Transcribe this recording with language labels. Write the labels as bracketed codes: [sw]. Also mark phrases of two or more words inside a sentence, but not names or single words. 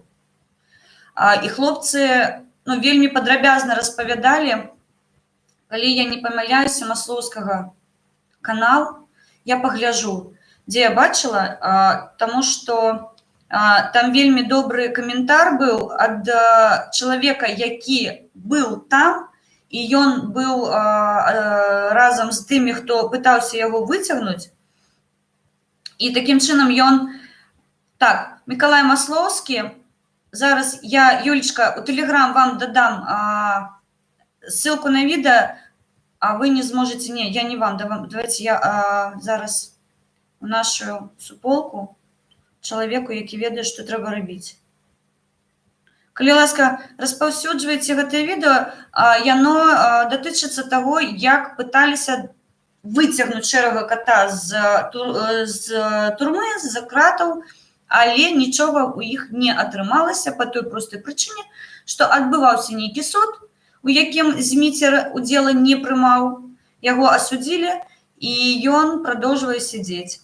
[be] І хлопцы вельмі падрабязна распавядалі, калі я не памыляюся, Маслоўскага канал, я пагляджу, дзе я бачыла, таму што там вельмі добры каментар быў ад чалавека, які быў там, і ён быў разам з тымі, хто пытаўся яго выцягнуць. І такім чынам ён... Так, Мікалай Маслоўскі, зараз я, Юлечка, у Телеграм вам дадам ссылку на відэо, а вы не зможете... Не, я не вам, давайте я зараз у нашу суполку чалавеку, які ведае, што трэба рабіць. Калі ласка, распаўсюджвайце гэтае відэо, яно датычыцца таго, як пыталіся выцягнуць шэрага кота з турмы, з кратаў, але нічога ў іх не атрымалася па той простай прычыне, што адбываўся нейкі суд, у якім Зміцер удзела не прымаў, яго асудзілі, і ён прадоўжвае сядзець.